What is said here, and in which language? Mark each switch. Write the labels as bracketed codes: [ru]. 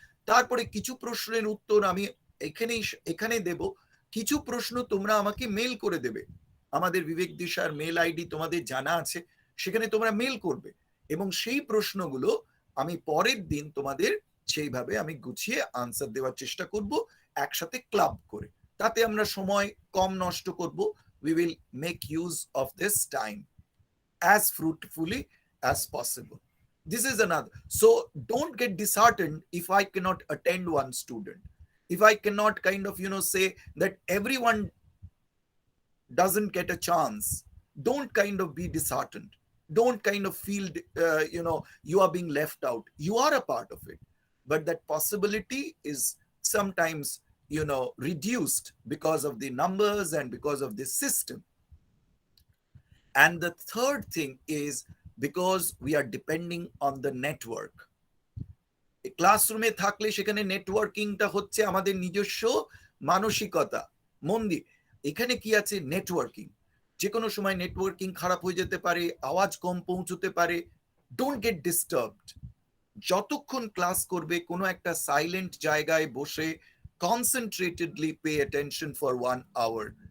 [bn] তারপরে কিছু প্রশ্নের উত্তর আমি এখানে দেব, কিছু প্রশ্ন তোমরা আমাকে মেল করে দেবে। আমাদের বিবেক দিশার মেল আইডি তোমাদের জানা আছে, সেখানে তোমরা মেল করবে, এবং সেই প্রশ্নগুলো আমি পরের দিন তোমাদের সেইভাবে আমি গুছিয়ে আনসার দেওয়ার চেষ্টা করব, একসাথে ক্লাব করে। তাতে আমরা সময় কম নষ্ট করব। [en] We will make use of this time as fruitfully as possible. This is another. So don't get disheartened if I cannot attend one student. If I cannot kind of, say that everyone doesn't get a chance, don't kind of be disheartened. Don't kind of feel, you are being left out. You are a part of it. But that possibility is sometimes, reduced because of the numbers and because of this system. And the third thing is because we are depending on the network. [bn] ক্লাসরুমে থাকলে সেখানে নেটওয়ার্কিংটা হচ্ছে আমাদের নিজস্ব মানসিকতা, মন দিয়ে। এখানে কি আছে, নেটওয়ার্কিং। যে কোনো সময় নেটওয়ার্কিং খারাপ হয়ে যেতে পারে, আওয়াজ কম পৌঁছতে পারে। [en] Don't get disturbed. [bn] যতক্ষণ ক্লাস করবে কোনো একটা সাইলেন্ট জায়গায় বসে [en] Concentratedly pay attention for 1 hour.